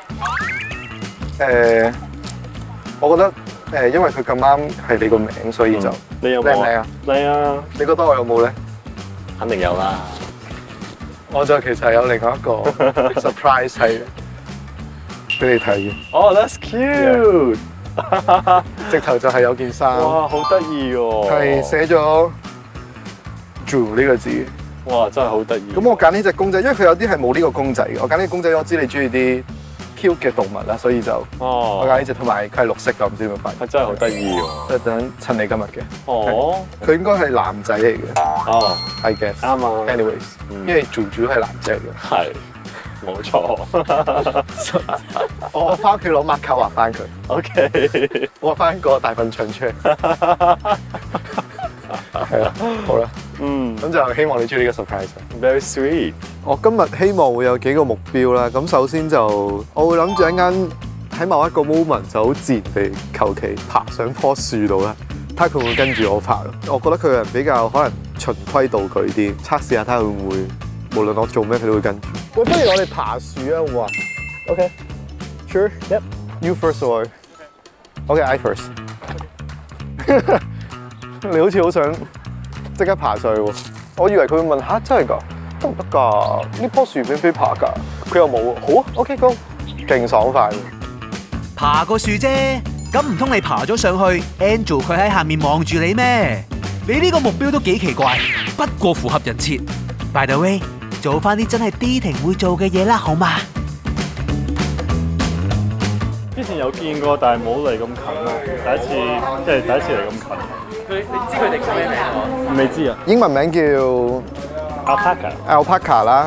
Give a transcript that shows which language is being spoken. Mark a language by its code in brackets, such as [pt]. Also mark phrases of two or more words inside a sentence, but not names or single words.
[yue] 我覺得因為佢咁啱係你個名，所以就你有冇靚唔靚啊？靚啊！你覺得我有冇咧？肯定有啦。我就其實有另外一個 surprise 係俾你睇嘅。 [en] 哦 ，that's cute！ [yue] 直頭就係有件衫。哇，好得意喎！係寫咗 Drew 呢個字。哇，真係好得意！咁我揀呢隻公仔，因為佢有啲係冇呢個公仔嘅。我揀呢個公仔，我知你中意啲 cute 嘅動物啦，所以就我揀呢隻，同埋佢係綠色嘅，唔知點解發現。真係好得意喎！即係等襯你今日嘅。哦。佢應該係男仔嚟嘅。哦 [en] ，I guess。 [yue] 啱啊。Anyways，因為Drew係男仔嘅。係。冇錯。我翻屋企攞抹卡畫翻佢。OK。畫翻個大笨象出嚟。係啦，好啦。咁就希望你中意呢個 surprise。 [en] Very sweet。 [yue] 我今日希望會有幾個目標啦。咁首先就我會諗住一間喺某一個 moment 就好自然地求其爬上棵樹度啦，睇下佢會跟住我爬咯。我覺得佢個人比較可能循規蹈矩啲，測試下睇下會唔會無論我做咩佢都會跟住。喂，不如我哋爬樹啊，好唔好啊 ？ [en] OK。Sure。Yep。You first or OK，I first。 [yue] 你好似好想即刻爬上去喎！我以為佢會問吓，真係㗎，得唔得㗎？呢棵樹俾唔俾爬㗎？佢又冇喎。好啊 ， [en] OK，Go， [yue] 勁爽快喎！爬個樹啫，咁唔通你爬咗上去 ，Andrew 佢喺下面望住你咩？你呢個目標都幾奇怪，不過符合人設。 [en] By the way， [yue] 做翻啲真係 dating 會做嘅嘢啦，好嘛？之前有見過，但係冇嚟咁近咯。第一次嚟咁近。你知佢哋叫咩名啊？未知啊。英文名叫 Alpaca 啦。